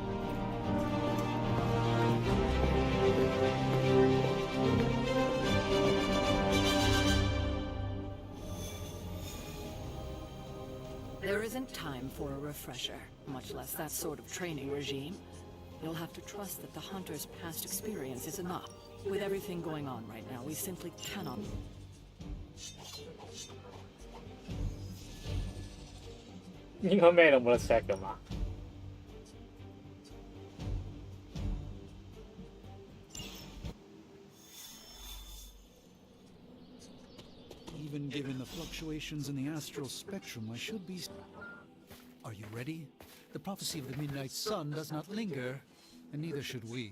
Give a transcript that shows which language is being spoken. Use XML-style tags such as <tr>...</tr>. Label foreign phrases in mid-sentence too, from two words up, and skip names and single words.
<en>There isn't time for a refresher, much less that sort of training regime. You'll have to trust that the Hunter's past experience is enough. With everything going on right now, we simply cannot...</en> <yue>應該咩都冇得 set 㗎嘛？</yue> <en>Even given the fluctuations in the astral spectrum, I should be... Are you ready? The prophecy of the Midnight Sun does not linger, and neither should we.</en>